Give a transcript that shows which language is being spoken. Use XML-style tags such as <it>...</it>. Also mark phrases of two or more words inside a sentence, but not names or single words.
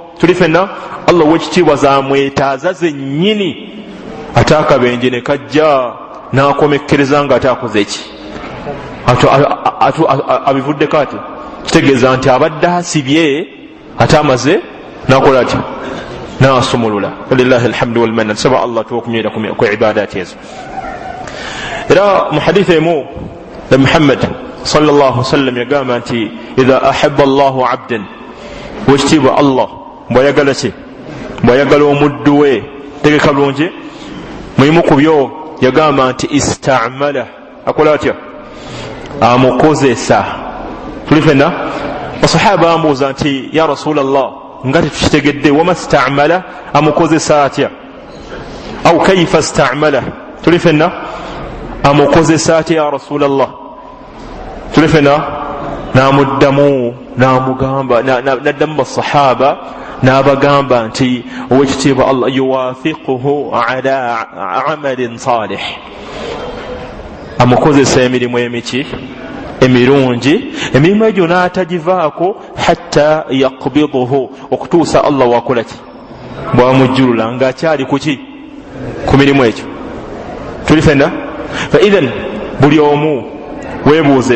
<lg>tuli fenna Allah w'ekitiibwa zamwetaaza zennyini, ate akabenje ne kajja n'akomekkereza nga ate akoze ki, abivuddeko ati, kitegeeza nti abadde asibye ate amaze n'akola ati, n'asumulula.</lg> <ar>ولله الحمد والمنة.</ar> <lg>nsaba Allah tuwakunywera ku ibaadaati ezo. era mu hadithi emu na Muhammad</lg> <ar>صلى الله عليه وسلم</ar> <lg>yagamba nti</lg> <ar>إذا أحب الله عبدا,</ar> <lg>wekitiibwa Allah bw'ayagala ki, bw'ayagala omuddu we, tegeka bulungi, mulimu ku byo yagamba nti istamala, akola atya, amukozesa. tuli fenna basahaba bambuuza nti</lg> <ar>يا رسول الله,</ar> <lg>nga tetukitegedde,</lg> <ar>وما استعمله,</ar> <lg>amukozesa atya,</lg> <ar>أو كيف استعمله.</ar> <lg>tuli fenna amukozesa atya</lg> <ar>يا رسول الله.</ar> <lg>tuli fenna n'amuddamu n'amugamba, n'addamu basahaba n'abagamba nti owekitiibwa Allah</lg> <ar>يوفقه على عمل صالح,</ar> <lg>amukozesa emirimu emiki, emirungi, emirimu egyo n'atagivaako</lg> <ar>حتى يقبضه,</ar> <lg>okutuusa Allah wakola ki, bw'amujjulula ng'akyali kuki, ku mirimu egyo. tuli fenna</lg> <ar>فإذن</ar> <lg>buli omu weebuuze.</lg>